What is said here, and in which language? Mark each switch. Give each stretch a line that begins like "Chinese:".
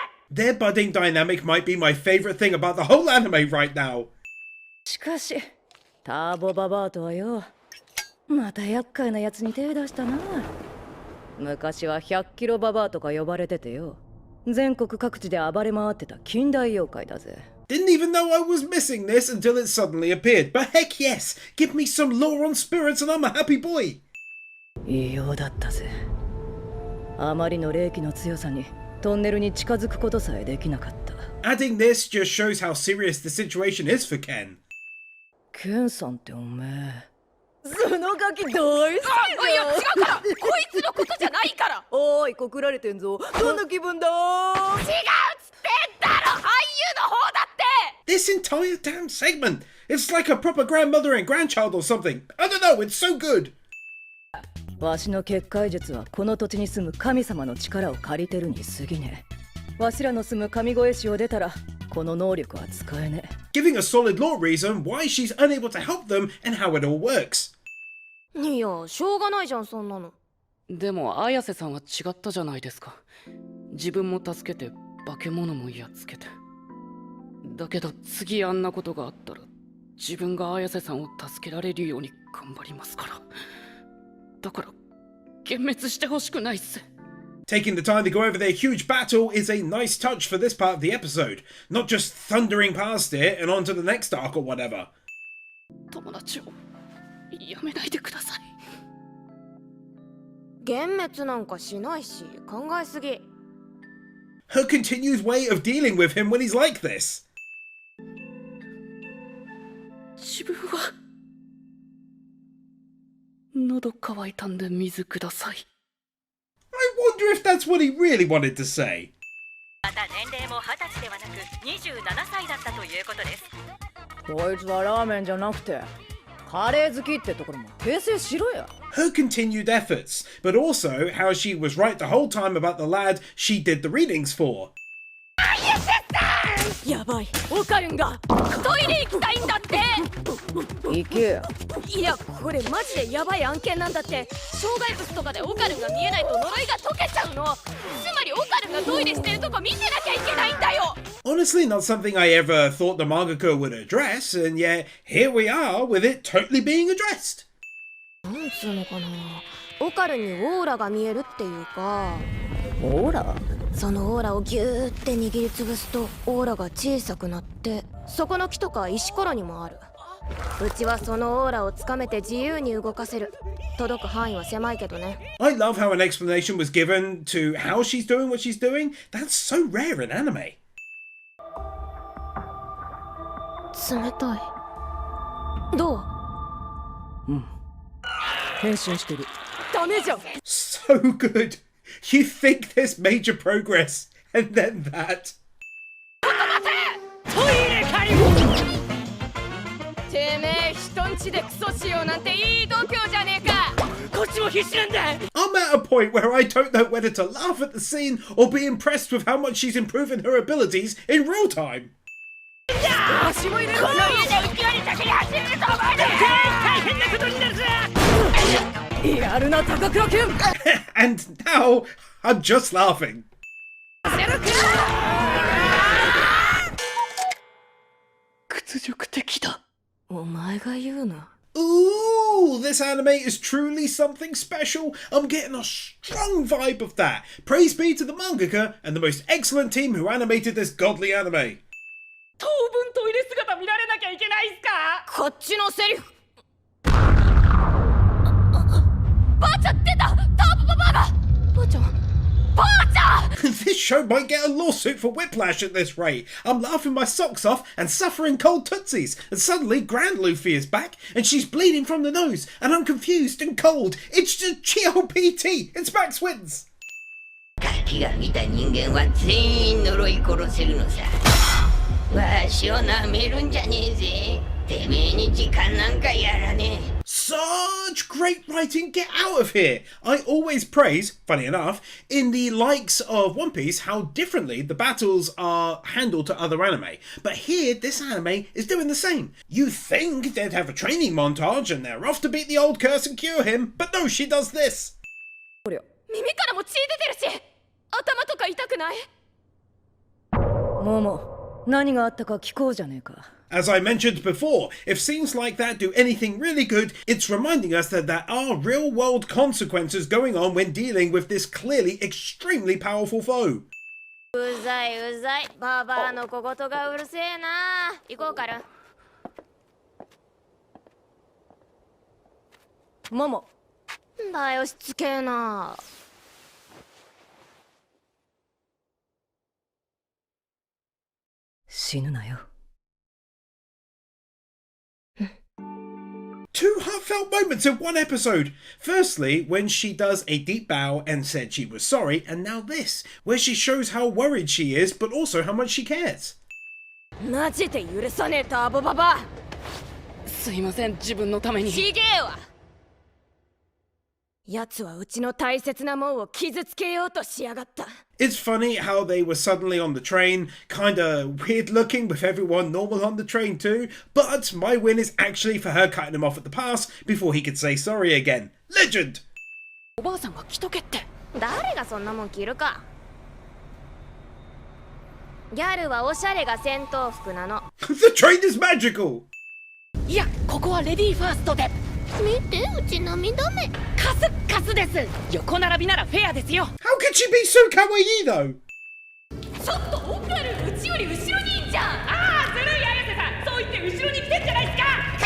English: Their budding dynamic might be my favorite thing about the whole anime right now.
Japanese: しかし、ターボババアとはよ、また厄介なやつに手出したな。昔は100キロババアとか呼ばれててよ、全国各地で暴れ回ってた近代妖怪だぜ。
English: Didn't even know I was missing this until it suddenly appeared. But heck yes, give me some lore on spirits and I'm a happy boy.
Japanese: 異様だったぜ。あまりの霊気の強さにトンネルに近づくことさえできなかった。
English: Adding this just shows how serious the situation is for Ken.
Japanese: ケンさんっておめえ、そのガキ大好きだよ。いや違うから、こいつのことじゃないから。おい、告られてんぞ。どんな気分だ。違うっつってんだろ、俳優の方だって。
English: This entire damn segment, it's like a proper grandmother and grandchild or something. I don't know, it's so good.
Japanese: わしの結界術はこの土地に住む神様の力を借りてるに過ぎねえ。わしらの住む神越市を出たらこの能力は使えねえ。
English: Giving a solid lore reason why she's unable to help them and how it all works.
Japanese: いや、しょうがないじゃん、そんなの。でも綾瀬さんは違ったじゃないですか。自分も助けて化け物もやっつけて。だけど次あんなことがあったら自分が綾瀬さんを助けられるように頑張りますから。だから幻滅してほしくないっす。
English: Taking the time to go over their huge battle is a nice touch for this part of the episode, not just thundering past it and on to the next arc or whatever.
Japanese: 友達をやめないでください。幻滅なんかしないし、考えすぎ。
English: Her continued way of dealing with him when he's like this.
Japanese: 自分は喉乾いたんで水ください。
English: I wonder if that's what he really wanted to say.
Japanese: また年齢も20歳ではなく27歳だったということです。こいつはラーメンじゃなくてカレー好きってところも訂正しろや。
English: Her continued efforts, but also how she was right the whole time about the lad she did the readings for.
Japanese: やばい、オカルンがトイレ行きたいんだって。行けや。いや、これマジでやばい案件なんだって。障害物とかでオカルンが見えないと呪いが解けちゃうの。つまりオカルンがトイレしてるとこ見てなきゃいけないんだよ。
English: Honestly, not something I ever thought the mangaka would address, and yet here we are with it totally being addressed.
Japanese: なんつうのかな、オカルンにオーラが見えるっていうか。オーラ？そのオーラをギューって握りつぶすとオーラが小さくなって、そこの木とか石ころにもある。うちはそのオーラをつかめて自由に動かせる。届く範囲は狭いけどね。
English: I love how an explanation was given to how she's doing what she's doing. That's so rare in anime.
Japanese: 冷たい。どう？変身してる。ダメじゃん。
English: So good. You think there's major progress, and then that.
Japanese: てめえ人んちでクソしようなんていい度胸じゃねえか。こっちも必死なんだ。
English: I'm at a point where I don't know whether to laugh at the scene or be impressed with how much she's improving her abilities in real time.
Japanese: この家で勢いだけで走れると思うね。大変なことになるぞ。やるな高倉健。
English: And now, I'm just laughing.
Japanese: 屈辱的だ。お前が言うな。
English: Ooh, this anime is truly something special. I'm getting a strong vibe of that. Praise be to the mangaka and the most excellent team who animated this godly anime.
Japanese: 当分トイレ姿見られなきゃいけないっすか。こっちのセリフ。ばあちゃん出た。ターボババアが。ばあちゃん。ばあちゃん。
English: This show might get a lawsuit for whiplash at this rate. I'm laughing my socks off and suffering cold tootsies, and suddenly Grand Luffy is back and she's bleeding from the nose and I'm confused and cold. It's just GLPT. It's Max Wins.
Japanese: ガキが見た人間は全員呪い殺せるのさ。わしをなめるんじゃねえぜ。てめえに時間なんかやらねえ。
English: Such great writing, get out of here! I always praise, funny enough, in the likes of One Piece how differently the battles are handled to other anime. But here, this anime is doing the same. You think they'd have a training montage and they're off to beat the old curse and cure him, but no, she does this.
Japanese: 耳からも血出てるし、頭とか痛くない？モモ、何があったか聞こうじゃねえか。
English: As I mentioned before, if scenes like that do anything really good, it's reminding us that there are real-world consequences going on when dealing with this clearly extremely powerful foe.
Japanese: うざいうざい。ババアの小言がうるせえな。行こうかな。モモ。んだよしつけえな。死ぬなよ。
English: Two heartfelt moments in one episode. Firstly, when she does a deep bow and said she was sorry, and now this, where she shows how worried she is, but also how much she cares.
Japanese: マジで許さねえターボババア。すいません、自分のために。ちげえわ。奴はうちの大切なもんを傷つけようとしやがった。
English: It's funny how they were suddenly on the train, kinda weird looking with everyone normal on the train too, but my win is actually for her cutting him off at the pass before he could say sorry again. Legend!
Japanese: おばあさんが着とけって。誰がそんなもん着るか。ギャルはおしゃれが戦闘服なの。
English: The train is magical!
Japanese: いや、ここはレディーファーストで。見て、うち涙目。カスカスです。横並びならフェアですよ。
English: How could she be so kawaii though?
Japanese: ちょっとオカル、うちより後ろにいんじゃん。ああ、ずるい綾瀬さん。そう言って後ろに来てんじゃないですか。